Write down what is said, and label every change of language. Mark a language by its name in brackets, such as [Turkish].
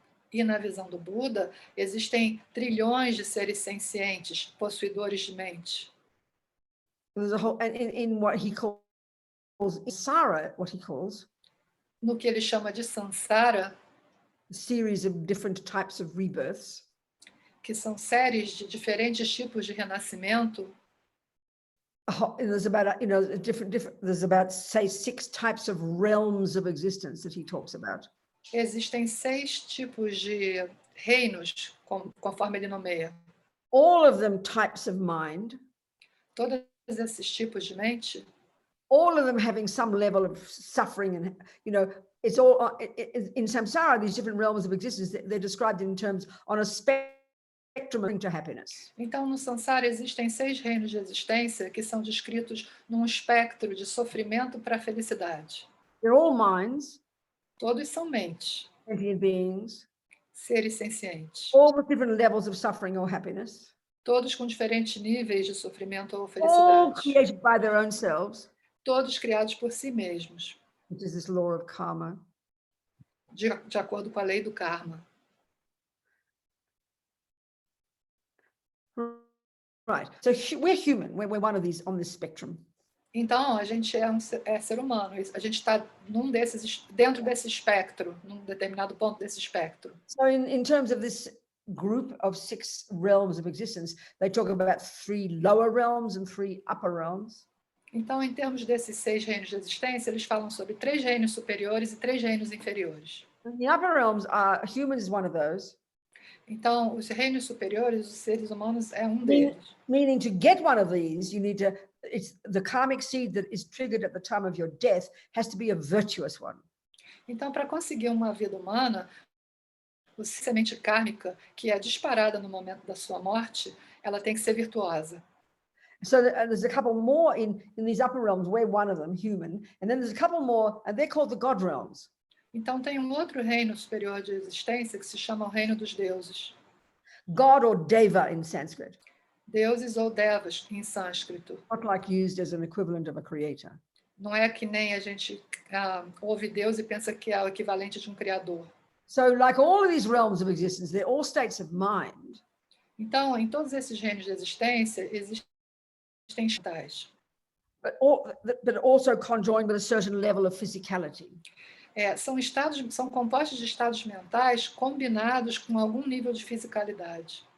[Portuguese] E na visão do Buda, existem trilhões de seres sencientes, possuidores de mente. [English] There's a whole, and in what he calls samsara, what he calls [Portuguese] No que ele chama de samsara, [English] a series of different types of rebirths. [Portuguese] que são séries de diferentes tipos de renascimento. [English] There's about, there's about, say, 6 types of realms of existence that he talks about. [Portuguese] Existem 6 tipos de reinos, conforme ele nomeia. [English] All of them types of mind. [Portuguese] Todos esses tipos de mente, [English] all of them having some level of suffering, and it's all in samsara. These different realms of existence, they're described in terms on a spectrum to happiness. [Portuguese] Então, no samsara existem 6 reinos de existência que são descritos num espectro de sofrimento para a felicidade. [English] They're all minds. [Portuguese] Todos são mentes, [English] Sentient beings. [Portuguese] seres sencientes. [English] All with different levels of suffering or happiness. [Portuguese] Todos com diferentes níveis de sofrimento ou [English] All [Portuguese] felicidade. [English] created by their own selves. [Portuguese] Todos criados por si mesmos, [English] Which is this law of karma. [Portuguese] de acordo com a lei do karma. [English] Right. So we're human. We're one of these on this spectrum. [Portuguese] Então, a gente é ser humano. A gente está dentro desse espectro, num determinado ponto desse espectro. [English] So in terms of this group of 6 realms of existence, they talk about 3 lower realms and 3 upper realms. [Portuguese] Então, em termos desses 6 reinos de existência, eles falam sobre 3 reinos superiores e 3 reinos inferiores. [English] And the upper realms are humans is one of those. [Portuguese] Então, os reinos superiores, os seres humanos, é um deles. [English] Meaning to get one of these, you need to, it's the karmic seed that is triggered at the time of your death has to be a virtuous one. [Portuguese] Então, para conseguir uma vida humana, a semente kármica, que é disparada no momento da sua morte, ela tem que ser virtuosa. [English] So there's a couple more in these upper realms. We're one of them, human. And then there's a couple more, and they're called the God realms. [Portuguese] Então, tem um outro reino superior de existência que se chama o reino dos deuses. [English] God or Deva in Sanskrit. [Portuguese] Deuses ou devas em sânscrito. [English] Not like used as an equivalent of a creator. [Portuguese] Não é que nem a gente ouve Deus e pensa que é o equivalente de um criador. [English] So like all of these realms of existence, they're all states of mind. [Portuguese] Então, em todos esses reinos de existência, existem estados. [English] But also conjoined with a certain level of physicality. [Portuguese] São compostos de estados mentais combinados com algum nível de fisicalidade.